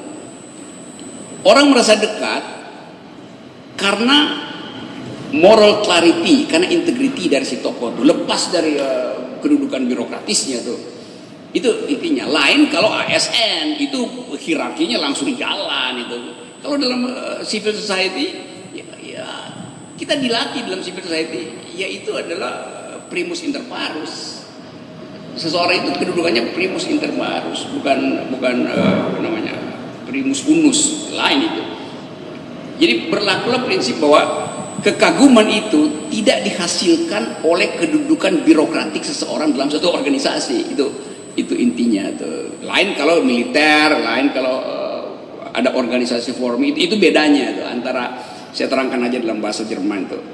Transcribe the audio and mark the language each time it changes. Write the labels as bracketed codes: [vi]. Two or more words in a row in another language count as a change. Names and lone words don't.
[id] Orang merasa dekat karena [en] moral clarity, [id] karena integrity dari si tokoh itu, lepas dari kedudukan birokratisnya tuh. Itu intinya. Lain kalau ASN itu hierarkinya langsung jalan itu. Kalau dalam [en] civil society [id] ya kita dilatih dalam [en] civil society [id] yaitu adalah [la] primus inter parus. [id] Seseorang itu kedudukannya [la] primus inter parus, [id] bukan namanya [la] primus unus, [id] lain itu. Jadi berlakulah prinsip bahwa kekaguman itu tidak dihasilkan oleh kedudukan birokratik seseorang dalam satu organisasi. Itu intinya tuh. Lain kalau militer, lain kalau ada organisasi forum, itu bedanya tuh antara, saya terangkan aja dalam bahasa Jerman tuh.